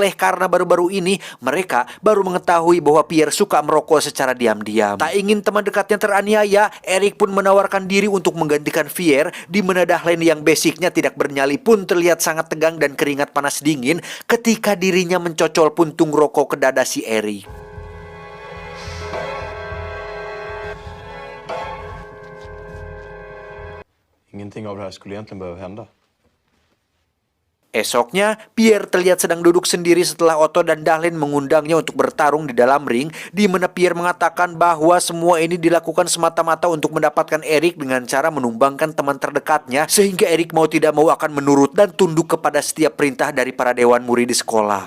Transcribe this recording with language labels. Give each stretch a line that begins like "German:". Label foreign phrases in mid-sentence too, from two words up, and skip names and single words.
Indonesian: Oleh karena baru-baru ini mereka baru mengetahui bahwa Pierre suka merokok secara diam-diam. Tak ingin teman dekatnya teraniaya, Erik pun menawarkan diri untuk menggantikan Pierre, di mana Dahlen yang basicnya tidak bernyali pun terlihat sangat tegang dan keringat panas dingin ketika dirinya mencocol puntung rokok ke dada si Erik.
Swedish: Ingenting av det här skulle egentligen behöva hända.
Indonesian: Esoknya, Pierre terlihat sedang duduk sendiri setelah Otto dan Dahlen mengundangnya untuk bertarung di dalam ring, di mana Pierre mengatakan bahwa semua ini dilakukan semata-mata untuk mendapatkan Erik dengan cara menumbangkan teman terdekatnya, sehingga Erik mau tidak mau akan menurut dan tunduk kepada setiap perintah dari para dewan murid di sekolah.